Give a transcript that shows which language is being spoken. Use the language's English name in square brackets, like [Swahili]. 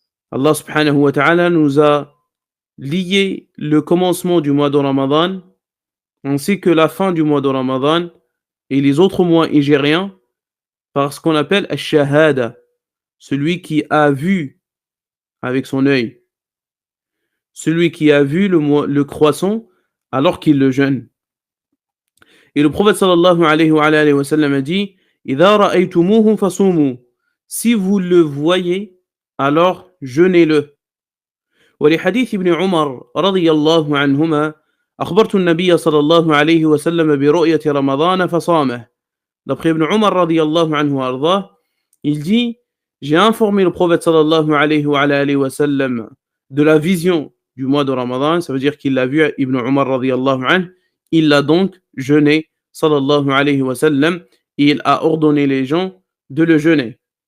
[French] Allah subhanahu wa ta'ala nous a lié le commencement du mois de Ramadan ainsi que la fin du mois de Ramadan et les autres mois égériens par ce qu'on appelle al-shahada, celui qui a vu avec son œil, celui qui a vu le croissant alors qu'il le jeûne. Et le prophète sallallahu alayhi wa sallam a dit [Arabic] إِذَا رَأَيْتُمُوهُ فَصُومُوا. [French] Si vous le voyez, alors jeûnez-le. [Arabic] ولحديث ابن عمر رضي الله عنهما أخبرت النبي صلى الله عليه وسلم برؤية رمضان فصامه. [French] D'après Ibn Umar radiyallahu anhu arda, il dit j'ai informé le prophète sallallahu alayhi wa sallam de la vision du mois de Ramadan, ça veut dire qu'il l'a vu, Ibn Umar radiyallahu anhu, il l'a donc jeûné sallallahu alayhi wa sallam et il a ordonné les gens de le jeûner.